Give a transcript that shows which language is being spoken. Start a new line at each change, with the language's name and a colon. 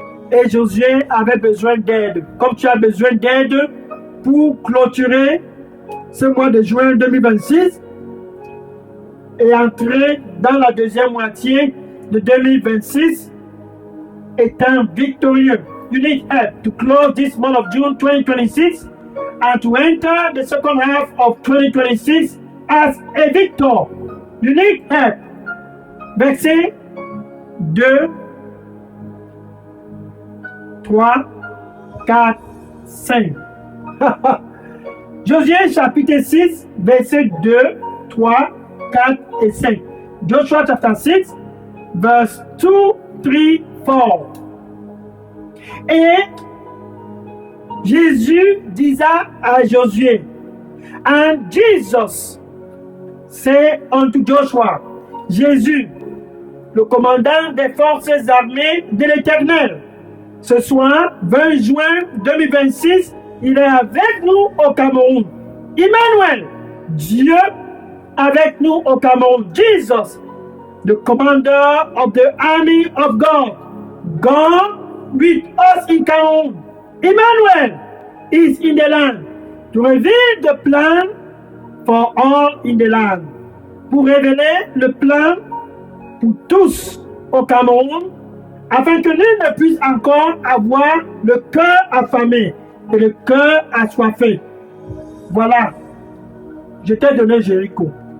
French: Et Josué avait besoin d'aide. Comme tu as besoin d'aide pour clôturer ce mois de juin 2026 et entrer dans la deuxième moitié de 2026 étant victorieux.
English: You need help to close this month of June 2026 and to enter the second half of 2026 as a victor. You need help.
French: Verset 2, 3, 4, 5. Josué chapitre 6, verset 2, 3, 4 et 5.
English: Joshua chapter 6, verse 2, 3, 4.
French: Et Jésus disa à Josué,
English: and Jesus said unto Joshua,
French: Jésus, le commandant des forces armées de l'Éternel, ce soir, 20 juin 2026, il est avec nous au Cameroun. Emmanuel, Dieu avec nous au Cameroun.
English: Jesus, the commander of the army of God. God with us in Cameroun. Emmanuel is in the land to reveal the plan for all in the land.
French: Pour révéler le plan pour tous au Cameroun, afin que nul ne puisse encore avoir le cœur affamé. et le cœur assoiffé. Voilà, je t'ai donné Jéricho.